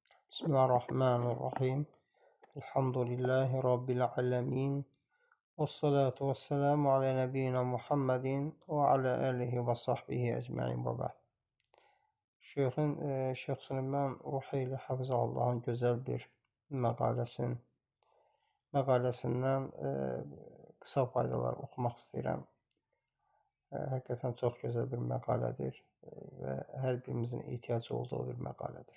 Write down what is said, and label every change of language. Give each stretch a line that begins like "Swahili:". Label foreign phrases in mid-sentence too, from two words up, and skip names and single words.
Arabic: بسم الله الرحمن الرحيم. الحمد لله رب العالمين، والصلاة والسلام على نبينا محمد وعلى آله وصحبه أجمعين وبعد.
Azerbaijani: Şeyx Süleyman Ruheyli Hafizallahın gözəl bir məqaləsindən qısa faydalar oxumaq istəyirəm. Həqiqətən çox gözəl bir məqalədir və hər birimizin ehtiyacı olduğu bir məqalədir.